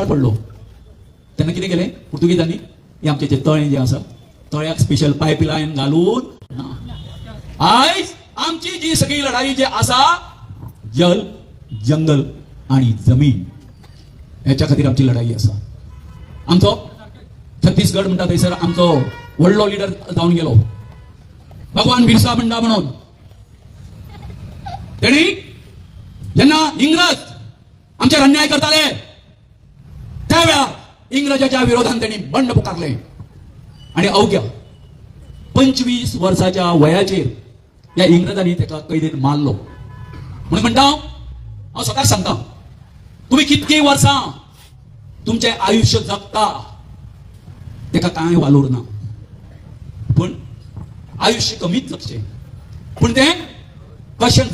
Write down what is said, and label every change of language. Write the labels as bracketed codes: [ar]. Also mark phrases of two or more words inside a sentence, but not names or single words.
[kok] पडलो तेन्ना कितें केलें पुर्तुगीजांनी हें आमचें जें तळें जें आसा तळ्याक स्पेशल पायपलायन घालून ना आयज आमची जी सगळी लढाई जी आसा जल जंगल आणि जमीन ह्याच्या खातीर आमची लढाई आसा आमचो छत्तीसगड म्हणटा थंयसर आमचो व्हडलो लिडर जावन गेलो भगवान बिरसा मुंडा म्हणून तेणी जेन्ना इंग्रज आमचेर अन्याय करताले त्या वेळार [mr] इंग्रजाच्या विरोधात त्यांनी बंड पुकारले आणि [kok] अवघ्या 25 वर्षाच्या वयाचेर या इंग्रजांनी त्याला कैदेत मारलो म्हणून म्हणटा हांव स्वताक सांगता तुम्ही कितकी वर्सां तुमचे आयुष्य जगता तेका कांय वालोर ना पण आयुष्य कमीच जगचें पण ते कशें